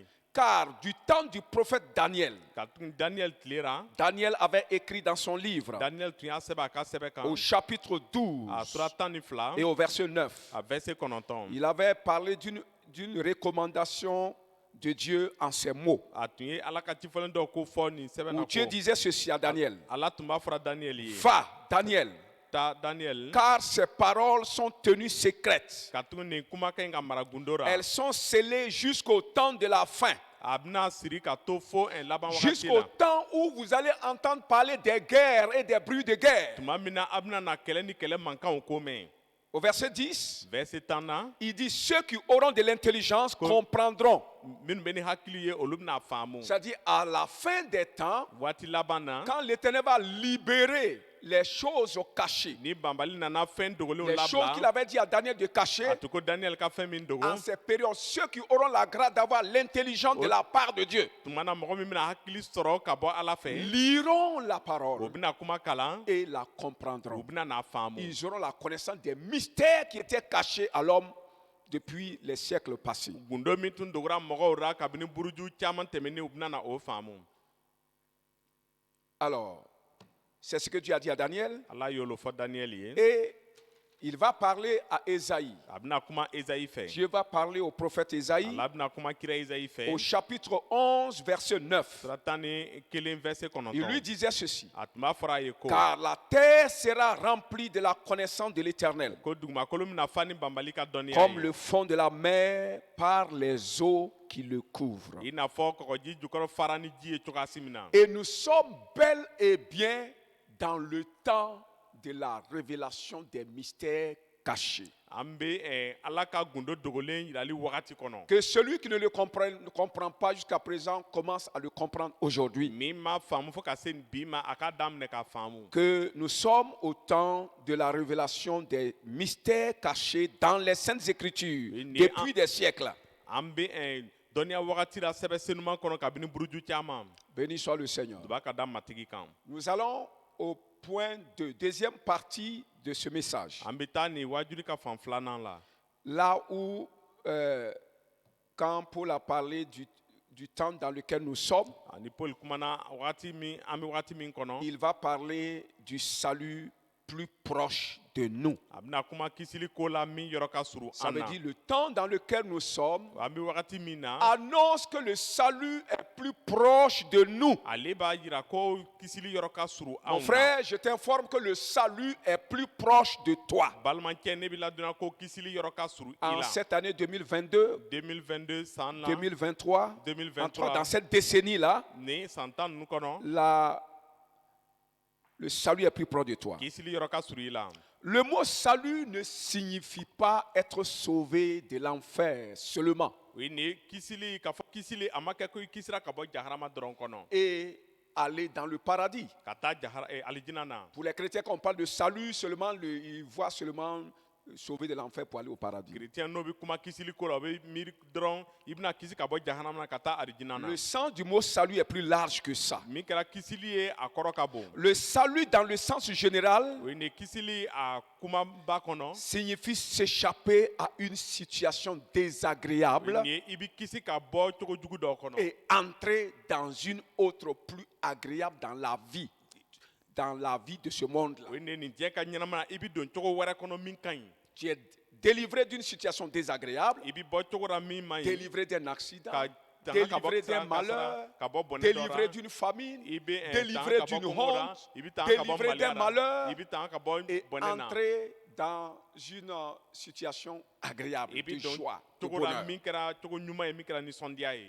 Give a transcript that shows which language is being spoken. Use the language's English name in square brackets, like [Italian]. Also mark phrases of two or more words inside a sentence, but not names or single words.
[French] Car du temps du prophète Daniel, [Bambara] Ka tugun Daniel tile ra. [French] Daniel avait écrit dans son livre [Bambara] Daniel tun y'a sɛbɛn a ka sɛbɛn kan. [French] au chapitre [Bambara] A 12 sura 12 [French] et au verset 9. [Bambara] a verset 9. [French] Il avait parlé d'une recommandation de Dieu en ces mots. [Bambara] A tun ye Ala ka cifɔlen dɔ ko fɔ nin sɛbɛn na [French] Où Dieu [Bambara] ko. [French] disait ceci à Daniel. [Bambara] Ala tun b'a fɔra Daniel ye. [French] Va, Daniel, [Bambara] Ta Daniel. [French] car ces paroles sont tenues secrètes. [Bambara] Ka tugun nin kumakan in ka mara gundo ra. [French] Elles sont scellées jusqu'au temps de la fin. [Bambara] A bɛna siri ka to fo laban wagati [French] Jusqu'au [Bambara] la. [French] temps où vous allez entendre parler des guerres et des bruits de guerre. [Bambara] Tuma min na a bɛna na kɛlɛ ni kɛlɛ mankanw ko mɛn. [French] Au verset 10, [Bambara] Verset 10 na. [French] il dit ceux qui auront de l'intelligence comprendront. [Bambara] Minnu bɛ ni hakili ye olu bɛna faamu. [French] C'est-à-dire à la fin des temps, [Bambara] Waati laban na. [French] quand l'Éternel va libérer les choses cachées, [Bambara] Ni banbali nana fɛn dogolenw [French] les choses qu'il [Bambara] labila. [French] avait dit à Daniel de cacher, [Bambara] A to ko Daniel ka fɛn min dogo. [French] en ces périodes, ceux qui auront la grâce d'avoir l'intelligence de la part de Dieu, [Bambara] Tuma na mɔgɔ min bɛna hakili sɔrɔ ka bɔ Ala fɛ. [French] liront la [Bambara] O [French] parole [Bambara] bɛna kuma kalan. [French] et la [Bambara] O [French] comprendront. [Bambara] bɛna n'a faamu. [French] Ils auront la connaissance des mystères qui étaient cachés à l'homme depuis les siècles passés. [Bambara] Gundo min tun dogora mɔgɔw ra kabini buruju caman tɛmɛnen u bɛna na o faamu. [French] Alors, c'est ce que Dieu a dit à Daniel. [Bambara] Ala y'o fɔ Daniel ye. [French] Et il va parler à Ésaïe. [Bambara] A bɛna kuma Esayi fɛ. [French] Dieu va parler au prophète Ésaïe [Bambara] Ala bɛna kuma kira Esayi fɛ. [French] au chapitre 11, verset 9. [Bambara] Sura 11 verset [French] Il lui 9. disait ceci. [Bambara] A tun b'a fɔra a ye ko. [French] Car la terre sera remplie de la connaissance de l'Éternel, [Bambara] Ko dugumakolo bɛna fa ni banbali ka dɔnniya [French] comme [Bambara] ye. [French] le fond de la mer par les eaux qui le couvrent. [Bambara] I n'a fɔ kɔgɔji jukɔrɔ fara ni ji ye cogoya si min na. [French] Et nous sommes bel et bien dans le temps de la révélation des mystères cachés. [Bambara] An bɛ Ala ka gundo dogolen yirali wagati kɔnɔ. [French] Que celui qui ne le comprend pas jusqu'à présent commence à le comprendre aujourd'hui. [Bambara] Min ma faamu fo ka se bi ma a ka daminɛ ka faamu. [French] Que nous sommes au temps de la révélation des mystères cachés dans les Saintes Écritures depuis des siècles. [Bambara] An bɛ dɔnniya wagati la sɛbɛn senuman kɔnɔ kabini buruju caman. [French] Béni soit le Seigneur. [Bambara] U b'a ka da matigi kan. [French] Nous allons au point de deuxième partie de ce message. [Bambara] An bɛ taa nin wajuli ka fan filanan la. [French] Là où, quand Paul a parlé du temps dans lequel nous sommes, [Bambara] Ani Paul kumana wagati min an bɛ wagati min kɔnɔ. [French] il va parler du salut plus proche de nous. [Bambara] A bɛna kuma kisili ko la min yɔrɔ ka surun [French] Ça [Bambara] an [French] veut [Bambara] na. [French] dire le temps dans lequel nous sommes [Bambara] An bɛ wagati min na. [French] annonce que le salut est plus proche de nous. [Bambara] Ale b'a yira ko kisili yɔrɔ ka surun [French] Mon [Bambara] anw na. [French] frère, je t'informe que le salut est plus proche de toi. [Bambara] Balimakɛ ne bɛ ladonna ko kisili yɔrɔ ka surun i [French] En [Bambara] la. [French] cette année 2022, [Bambara] 2022 san na. [French] 2023, [Bambara] 2023. [French] dans cette décennie-là, [Bambara] Nin san tan ninnu kɔnɔ. [French] le salut est plus proche de toi. [Bambara] Kisili yɔrɔ ka surun i la. [French] Le mot salut ne signifie pas être sauvé de l'enfer seulement [Bambara] O ye nin kisili k'a fɔ kisili a ma kɛ ko i kisira ka bɔ jaharama dɔrɔn kɔnɔ. [French] et aller dans le paradis. [Bambara] Ka taa alijinɛ na. [French] Pour les chrétiens, quand on parle de salut, seulement ils voient seulement sauvé de l'enfer pour aller au paradis. [Bambara] chrétien n'o bɛ kuma kisili ko la o bɛ miiri dɔrɔn i bɛna kisi ka bɔ jahanama na ka taa arijina na [French] Le sens du mot salut est plus large que ça. [Bambara] min kɛra kisili ye a kɔrɔ ka bon [French] Le salut dans le sens général [Bambara] o ye nin kisili a kumaba kɔnɔ [French] signifie s'échapper à une situation désagréable [Bambara] nin ye i bɛ kisi ka bɔ cogo jugu dɔ kɔnɔ [French] et entrer dans une autre plus agréable dans la vie de ce monde-là. [Bambara] o ye nin diɲɛ ka ɲɛnama na i bɛ don cogo wɛrɛ kɔnɔ min ka ɲi [French] Tu es délivré d'une situation désagréable, [Bambara] i bɛ bɔ cogo la min man ɲi [French] délivré d'un accident, [Bambara] ka tanga ka bɔ [French] délivré d'un [Bambara] siran [French] malheur, [Bambara] ka bɔ bɔnɛ dɔ [French] délivré [Bambara] la [French] d'une famine, [Bambara] i bɛ [French] délivré [Bambara] tanga ka bɔ [French] d'une [Bambara] kɔngɔ la [French] honte, [Bambara] i bɛ tanga ka bɔ [French] délivré d'un [Bambara] maloya la [French] malheur [Bambara] i bɛ tanga ka bɔ [French] et [Bambara] bɔnɛ na [French] entrer dans une situation agréable, [Bambara] i [French] de [Bambara] bɛ don [French] joie, de [Bambara] cogo la [French] bonheur. [Bambara] min kɛra cogo ɲuman ye min kɛra nisɔndiya ye